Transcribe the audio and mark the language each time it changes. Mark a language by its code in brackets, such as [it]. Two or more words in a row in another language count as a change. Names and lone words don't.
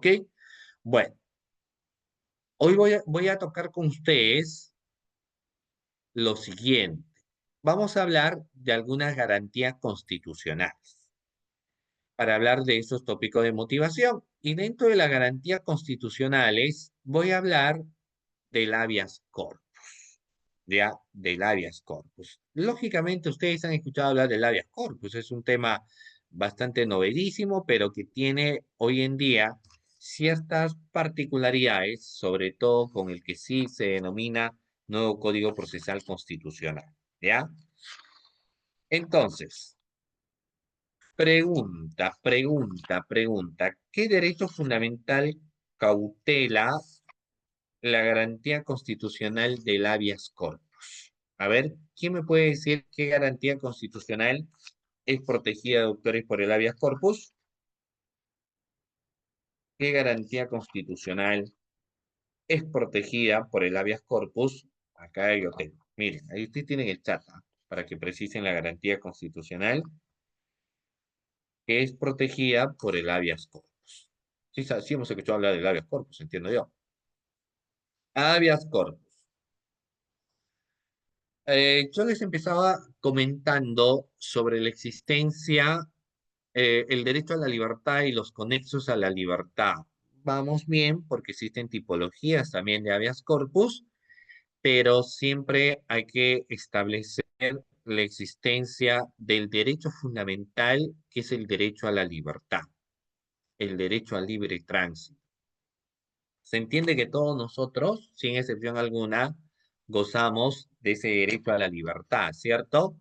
[es] Bueno, hoy voy a tocar con ustedes lo siguiente. Vamos a hablar de algunas garantías constitucionales para hablar de esos tópicos de motivación. Y dentro de las garantías constitucionales voy a hablar del habeas corpus. Ya del habeas corpus. Lógicamente, ustedes han escuchado hablar del habeas corpus, es un tema bastante novedísimo, pero que tiene hoy en día ciertas particularidades, sobre todo con el que sí se denomina nuevo Código Procesal Constitucional. ¿Ya? Entonces, pregunta, ¿qué derecho fundamental cautela la garantía constitucional del habeas corpus? A ver, ¿quién me puede decir qué garantía constitucional es protegida de autores por el habeas corpus? ¿Qué garantía constitucional es protegida por el habeas corpus? Acá yo tengo. Miren, ahí ustedes tienen el chat, ¿ah? Para que precisen la garantía constitucional que es protegida por el habeas corpus. Sí, sí hemos escuchado hablar del habeas corpus, entiendo yo. Habeas corpus. Yo les empezaba comentando sobre la existencia, el derecho a la libertad y los conexos a la libertad. Vamos bien porque existen tipologías también de habeas corpus, pero siempre hay que establecer la existencia del derecho fundamental, que es el derecho a la libertad, el derecho al libre tránsito. Se entiende que todos nosotros, sin excepción alguna, gozamos de ese derecho a la libertad, ¿cierto?